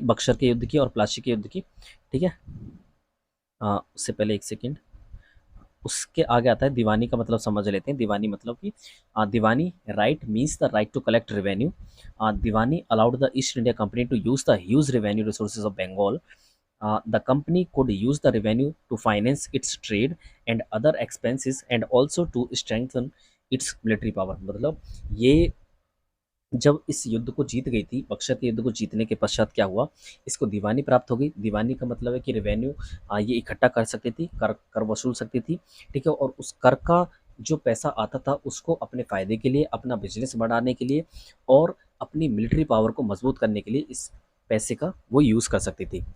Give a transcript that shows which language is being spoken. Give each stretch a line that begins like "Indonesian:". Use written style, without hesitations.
Hindi: बक्सर के युद्ध की और प्लासी के युद्ध की। ठीक है, उससे पहले एक सेकेंड, उसके आगे आता है दीवानी का मतलब समझ लेते हैं। दीवानी मतलब कि
English: Diwani right means the right to collect revenue. Diwani allowed the East India Company to use the huge revenue resources of Bengal. The company could use the revenue to finance its trade and other expenses and also to strengthen its military power।
Hindi: मतलब ये जब इस युद्ध को जीत गई थी, बक्सर के युद्ध को जीतने के पश्चात क्या हुआ, इसको दीवानी प्राप्त हो गई। दीवानी का मतलब है कि रेवेन्यू ये इकट्ठा कर सकती थी, कर कर वसूल सकती थी। ठीक है, और उस कर का जो पैसा आता था उसको अपने फ़ायदे के लिए, अपना बिजनेस बढ़ाने के लिए और अपनी मिलिट्री पावर को मजबूत करने के लिए इस पैसे का वो यूज़ कर सकती थी।